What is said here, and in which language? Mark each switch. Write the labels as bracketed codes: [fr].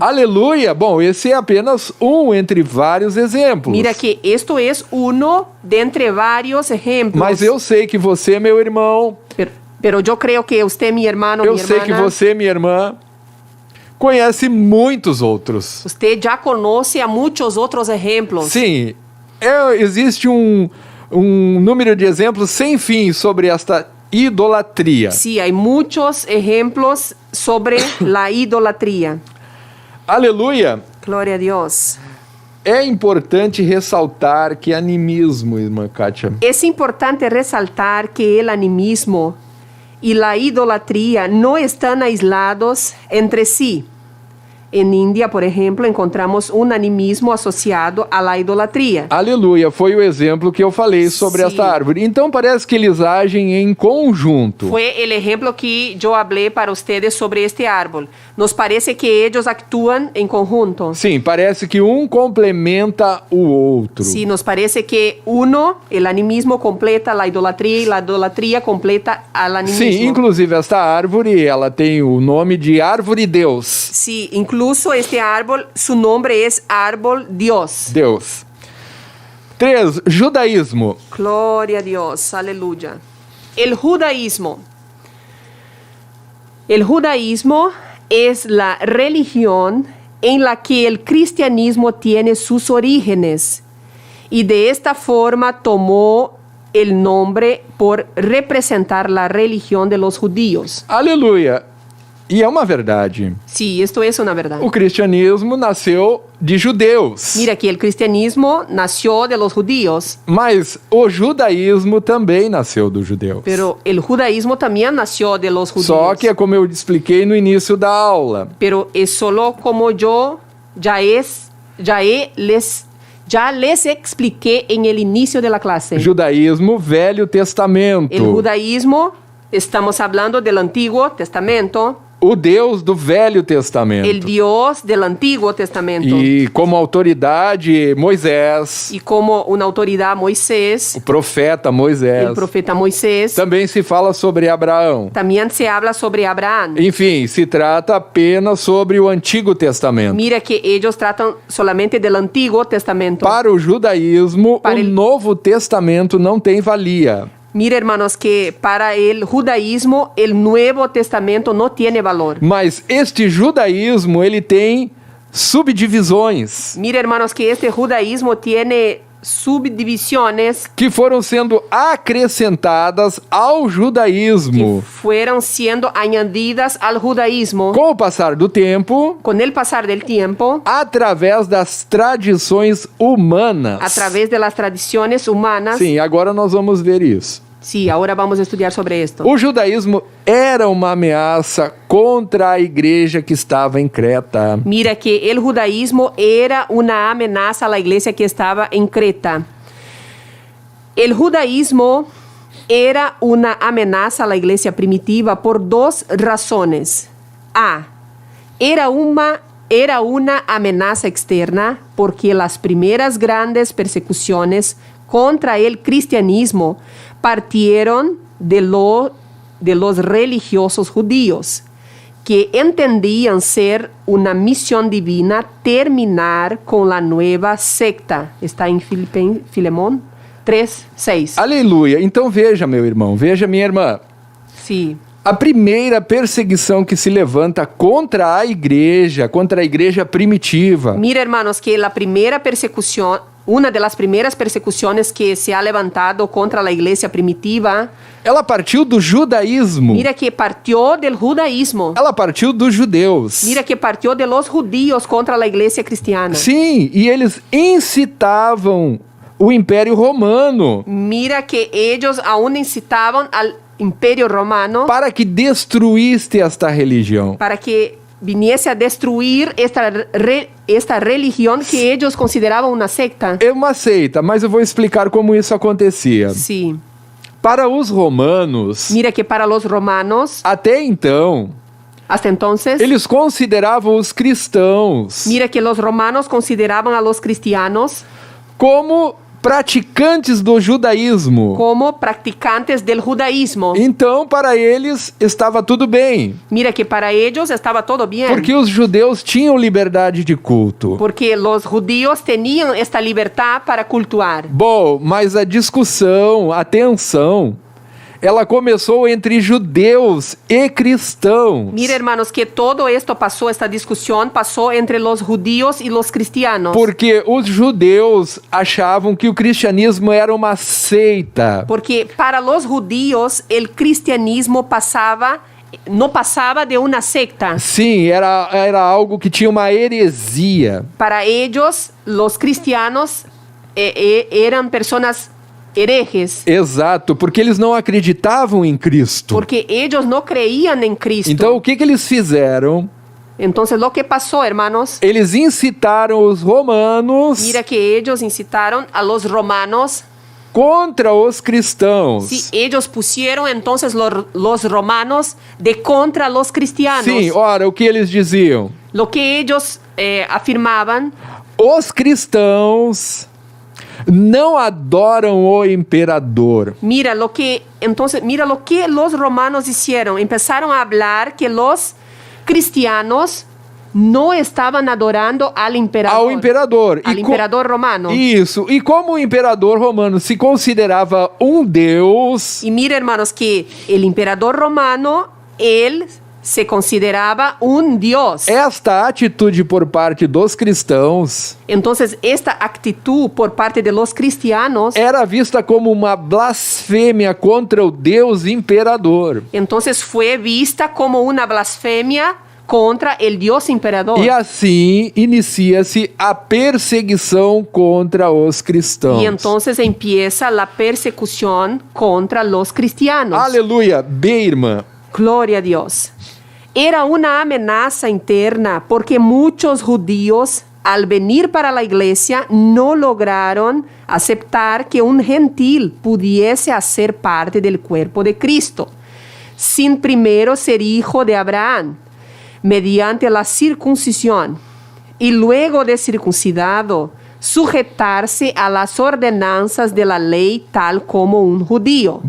[pt] Aleluia! Bom, esse é apenas um entre vários exemplos. [es] Mira que esto es uno de entre varios ejemplos. [pt] Mas eu sei que você, meu irmão, [es] Pero yo creo que usted, mi hermano, [pt] eu [es] mi [pt] sei que [es] hermana, [pt] você, minha irmã, conhece muitos outros. [es] usted ya conoce a muchos otros ejemplos. [pt] Sim, existe um número de exemplos sem fim sobre esta idolatria. [es] Sí, hay muchos ejemplos sobre la idolatría. [pt] Aleluia! [es] Gloria a Dios. [pt] É importante ressaltar que animismo, irmã Kátia, [es] Es importante resaltar que el animismo y la idolatría no están aislados entre sí. En India, por ejemplo, encontramos un animismo asociado a la idolatría. [pt] Aleluia, foi o exemplo que eu falei sobre Sim. esta árvore. Então parece que eles agem em conjunto. [es] Fue el ejemplo que yo hablé para ustedes sobre este árbol. Nos parece que ellos actúan en conjunto. [pt] Sim, parece que um complementa o outro. [es] Sí, nos parece que uno, el animismo, completa la idolatría y la idolatría completa al animismo. [pt] Sim, inclusive esta árvore, ela tem o nome de árvore Deus. [es] Sí, incluso este árbol, su nombre es árbol Dios. [pt] Deus. 3. Judaísmo. [es] Gloria a Dios, aleluya. El judaísmo. El judaísmo es la religión en la que el cristianismo tiene sus orígenes y de esta forma tomó el nombre por representar la religión de los judíos. [pt] Aleluia. E é uma verdade. [es] Sí, esto es una verdad. [pt] O cristianismo nasceu de judeus. [es] Mira que el cristianismo nació de los judíos, [pt] Mas o judaísmo também nasceu dos judeus. [es] pero el judaísmo también nació de los judíos. [pt] Só que é como eu expliquei no início da aula. [es] Pero es solo como yo ya les expliqué en el inicio de la clase. [pt] Judaísmo, Velho Testamento. [es] El judaísmo, estamos hablando del Antiguo Testamento, [pt] O Deus do Velho Testamento. [es] el Dios del Antiguo Testamento. [pt] E como autoridade, Moisés, [es] Y como una autoridad Moisés, [pt] o profeta Moisés. [es] el profeta Moisés, [pt] Também se fala sobre Abraão. [es] también se habla sobre Abraham. [pt] Enfim, se trata apenas sobre o Antigo Testamento. [es] Mira que ellos tratan solamente del Antiguo Testamento. [pt] Para o judaísmo, Para o ele- Novo Testamento não tem valia. [es] Mira, hermanos, que para el judaísmo el Nuevo Testamento no tiene valor. [pt] Mas este judaísmo, ele tem subdivisões [es] Mira, hermanos, que este judaísmo tiene subdivisiones [pt] que foram sendo acrescentadas ao [es] que [pt] judaísmo. [es] fueron siendo añadidas al judaísmo [pt] Com o passar do tempo, [es] con el pasar del tiempo [pt] através das tradições humanas. [es] a través de las tradiciones humanas. [pt] Sim, agora nós vamos ver isso. [es] Sí, ahora vamos a estudiar sobre esto. [pt] O judaísmo era uma ameaça contra a igreja que estava em Creta. [es] Mira que el judaísmo era una amenaza a la iglesia que estaba en Creta. El judaísmo era una amenaza a la iglesia primitiva por dos razones. A. Era una amenaza externa porque las primeras grandes persecuciones contra el cristianismo partieron de los religiosos judíos, que entendían ser una misión divina terminar con la nueva secta. Está en Filemón 3:6. [pt] Aleluia. Então veja, meu irmão, veja, minha irmã. [es] Sí. [pt] A primeira perseguição que se levanta contra a igreja primitiva, [es] Mira, hermanos, que la primera persecución, una de las primeras persecuciones que se ha levantado contra la iglesia primitiva, [pt] ela partiu do judaísmo. [es] mira que partió del judaísmo. [pt] Ela partiu dos judeus. [es] Mira que partió de los judíos contra la iglesia cristiana. [pt] Sim, e eles incitavam o Império Romano [es] Mira que ellos aún incitaban al imperio romano [pt] para que destruísse esta religião. [es] para que viniese a destruir esta religión que ellos consideraban una secta. [pt] É uma seita, mas eu vou explicar como isso acontecia. [es] Sí. [pt] Para os romanos, [es] Mira que para los romanos, [pt] até então, [es] hasta entonces, [pt] eles consideravam os cristãos [es] mira que los romanos consideraban a los cristianos [pt] como praticantes do judaísmo. [es] como practicantes del judaísmo. [pt] Então, para eles, estava tudo bem, [es] Mira que para ellos estaba todo bien. [pt] porque os judeus tinham liberdade de culto. [es] Porque los judíos tenían esta libertad para cultuar. [pt] Bom, mas a discussão, a tensão, ela começou entre judeus e cristãos. [es] Mira, hermanos, que todo esto pasó, esta discusión pasó entre los judíos y los cristianos. [pt] Porque os judeus achavam que o cristianismo era uma seita. [es] Porque para los judíos el cristianismo no pasaba de una secta. [pt] Sim, era algo que tinha uma heresia. [es] Para ellos, los cristianos eran personas herejes. [pt] Exato, porque eles não acreditavam em Cristo. [es] Porque ellos no creían en Cristo. [pt] Então, o que eles fizeram? [es] Entonces, lo que pasó, hermanos, [pt] eles incitaram os romanos [es] mira que ellos incitaron a los romanos. [pt] contra os cristãos. [es] Sí, ellos pusieron entonces los romanos de contra los cristianos. [pt] Sim, ora, o que eles diziam? [es] Lo que ellos afirmaban, [pt] Os cristãos não adoram o imperador. [es] mira lo que los romanos hicieron. Empezaron a hablar que los cristianos no estaban adorando al imperador. [pt] Ao imperador. [es] Al imperador romano. [pt] Isso. E como o imperador romano se considerava um deus, [es] Y mira, hermanos, que el emperador romano, él se consideraba un dios. [pt] esta atitude por parte dos cristãos [es] Entonces, esta actitud por parte de los cristianos, [pt] era vista como uma blasfêmia contra o Deus imperador. [es] entonces fue vista como una blasfemia contra el Dios imperador. [pt] E assim inicia-se a perseguição contra os cristãos. [es] Y entonces empieza la persecución contra los cristianos. [pt] Aleluia. B, irmã. [es] Gloria a Dios. Era una amenaza interna porque muchos judíos, al venir para la iglesia, no lograron aceptar que un gentil pudiese hacer parte del cuerpo de Cristo, sin primero ser hijo de Abraham, mediante la circuncisión, y luego de circuncidado, sujetarse a las ordenanzas de la ley tal como un judío.